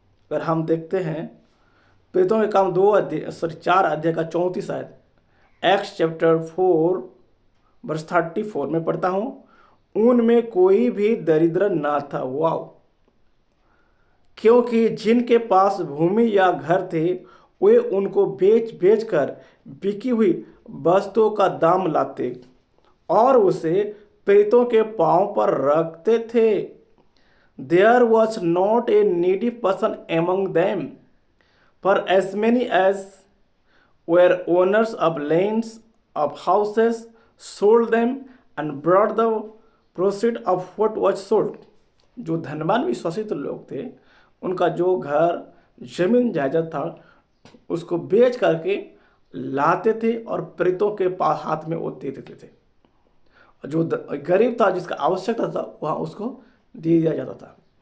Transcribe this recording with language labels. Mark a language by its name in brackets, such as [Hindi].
[Hindi] अगर हम देखते हैं प्रेरितों के काम 4 अध्याय का 34 शायद, [English] Acts chapter 4 verse 34 [Hindi] में पढ़ता हूँ, उनमें कोई भी दरिद्र ना था। वाव! क्योंकि जिनके पास भूमि या घर थे वे उनको बेच बेच कर बिकी हुई वस्तुओं का दाम लाते और उसे प्रेरितों के पांव पर रखते थे। [English] There was not a needy person among them, for as many as were owners of lands, of houses, sold them and brought the proceeds of what was sold. [Hindi] जो धनवान विश्वासी लोग थे उनका जो घर जमीन जायदाद था उसको बेच करके लाते थे और प्रेरितों के पास हाथ में वो दे देते थे। जो गरीब था जिसका आवश्यकता था वहाँ उसको दे दिया जाता था।